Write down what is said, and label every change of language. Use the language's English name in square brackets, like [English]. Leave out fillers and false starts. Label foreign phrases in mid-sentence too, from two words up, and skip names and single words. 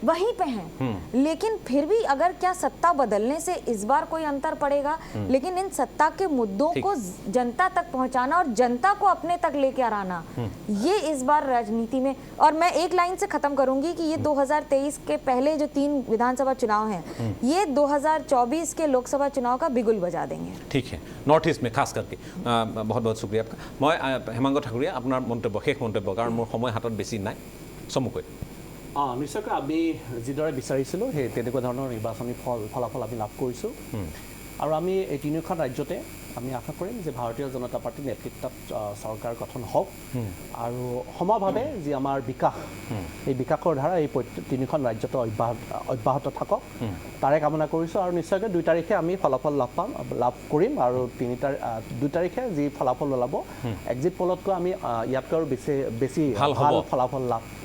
[Hindi] लेकिन फिर भी अगर क्या सत्ता बदलने से इस बार कोई अंतर पड़ेगा लेकिन इन सत्ता के मुद्दों को जनता तक पहुंचाना और जनता को अपने तक लेके आना ये इस बार राजनीति में और मैं एक लाइन से खत्म करूंगी कि ये 2023 के पहले जो 3 विधानसभा चुनाव हैं ये 2024 के लोकसभा चुनाव का बिगुल बजा देंगे ठीक है नॉर्थ ईस्ट में खास करके बहुत बहुत शुक्रिया आपका मैं हेमांग ठाकुरिया अपना मंतव्य शेष मंतव्य [Assamese] কাৰণ মোৰ সময় হাতত বেছি নাই চমুকৈ নিশ্চয়কৈ আমি যিদৰে বিচাৰিছিলোঁ সেই তেনেকুৱা ধৰণৰ নিৰ্বাচনী ফলাফল আমি লাভ কৰিছোঁ আৰু আমি এই 3খন ৰাজ্যতে আমি আশা কৰিম যে ভাৰতীয় জনতা পাৰ্টীৰ নেতৃত্বত চৰকাৰ গঠন হওক আৰু সমভাৱে যি আমাৰ বিকাশ এই বিকাশৰ ধাৰা এই 3খন ৰাজ্যতে অব্যাহত থাকক তাৰে কামনা কৰিছোঁ আৰু নিশ্চয়কৈ 2 তাৰিখে আমি ফলাফল লাভ কৰিম আৰু 2 তাৰিখে যি ফলাফল ওলাব এক্সিট পলতকৈ আমি ইয়াতকৈ আৰু বেছি ভাল ফলাফল লাভ